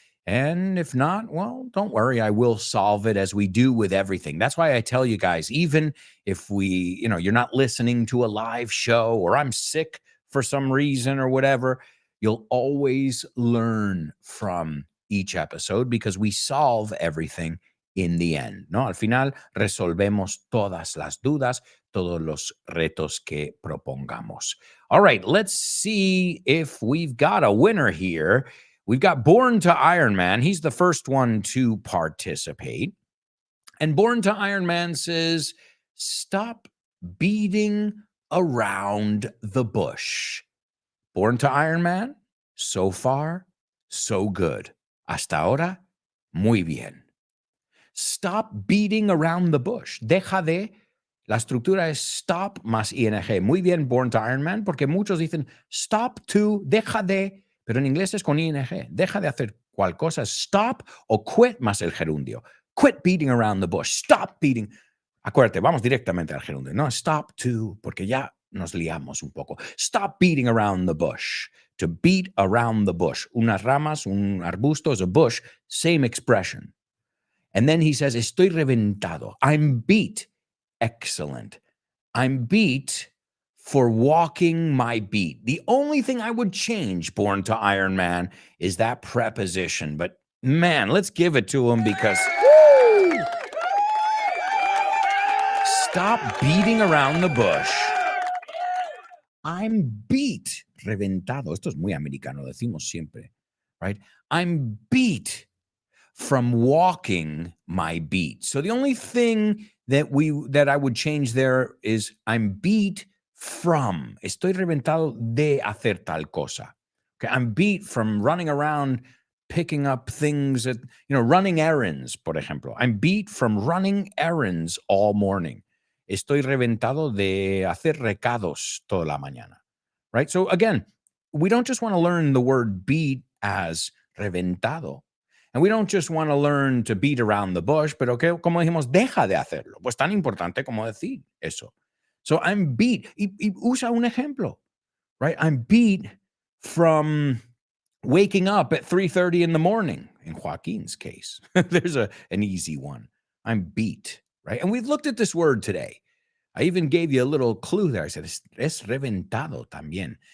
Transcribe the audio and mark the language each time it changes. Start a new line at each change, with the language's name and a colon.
English: And if not, well, don't worry. I will solve it as we do with everything. That's why I tell you guys, even if you're not listening to a live show or I'm sick for some reason or whatever, you'll always learn from each episode because we solve everything in the end, ¿no?
Spanish: Al final resolvemos todas las dudas, todos los retos que propongamos.
English: All right, let's see if we've got a winner here. We've got Born to Iron Man. He's the first one to participate. And Born to Iron Man says, stop beating around the bush. Born to Iron Man, so far, so good. Hasta ahora, muy bien. Stop beating around the bush.
Spanish: Deja de. La estructura es stop más ing. Muy bien, Born to Iron Man, porque muchos dicen stop to, deja de, pero en inglés es con ing. Deja de hacer cual cosa. Stop o quit más el gerundio.
English: Quit beating around the bush. Stop beating.
Spanish: Acuérdate, vamos directamente al gerundio. No, stop to, porque ya nos liamos un poco.
English: Stop beating around the bush. To beat around the bush.
Spanish: Unas ramas, un arbusto
English: is a bush. Same expression. And then he says,
Spanish: estoy reventado.
English: I'm beat. Excellent. I'm beat for walking my beat. The only thing I would change, Born to Iron Man, is that preposition. But man, let's give it to him because woo! Stop beating around the bush. I'm beat. Reventado.
Spanish: Esto es muy americano, decimos siempre, right?
English: I'm beat from walking my beat. So the only thing that I would change there is I'm beat from.
Spanish: Estoy reventado de hacer tal cosa.
English: Okay, I'm beat from running around picking up things at, running errands,
Spanish: por ejemplo.
English: I'm beat from running errands all morning.
Spanish: Estoy reventado de hacer recados toda la mañana, right?
English: So again, we don't just want to learn the word beat as reventado. And we don't just want to learn to beat around the bush,
Spanish: pero que, como dijimos, deja de hacerlo. Pues tan importante como decir eso.
English: So I'm beat.
Spanish: Y usa un ejemplo,
English: right? I'm beat from waking up at 3:30 in the morning. In Joaquin's case, there's an easy one. I'm beat, right? And we've looked at this word today. I even gave you a little clue there. I said,
Spanish: es reventado también.